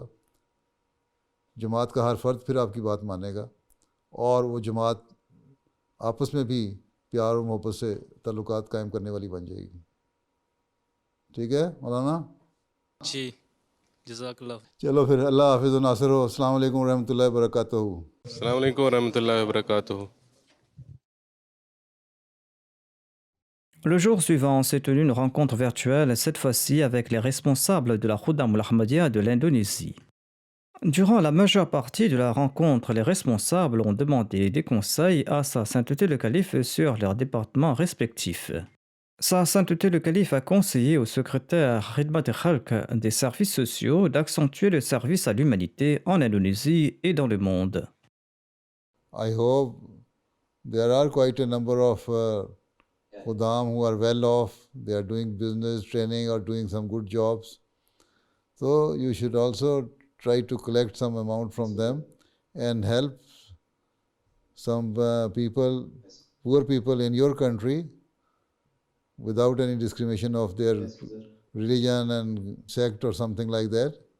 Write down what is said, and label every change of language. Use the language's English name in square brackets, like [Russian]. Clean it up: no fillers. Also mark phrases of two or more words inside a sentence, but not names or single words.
[Urdu] جماعت کا ہر فرد پھر آپ کی بات مانے گا, اور وہ جماعت آپس میں بھی پیار اور محبت سے تعلقات قائم کرنے والی بن جائے گی. ٹھیک ہے مولانا [Arabic] جی جزاک اللہ. [Urdu] چلو پھر اللہ حافظ و ناصر ہو. [Arabic] السلام علیکم ورحمۃ اللہ وبرکاتہ. السلام علیکم ورحمۃ اللہ وبرکاتہ. [French] Le jour suivant s'est tenue une rencontre virtuelle, cette fois-ci avec les responsables de la Khuddam al-Ahmadiyya de l'Indonésie. Durant la majeure partie de la rencontre, les responsables ont demandé des conseils à Sa Sainteté le Calife sur leurs départements respectifs. Sa Sainteté le Calife a conseillé au secrétaire Khidmat Khalq des services sociaux d'accentuer le service à l'humanité en Indonésie et dans le monde. [English] I hope there are quite a number of Khuddam who are well off, they are doing business training or doing some good jobs. So you should also try to collect some amount from them and help some people, poor people in your country without any discrimination of their religion and sect or something like that.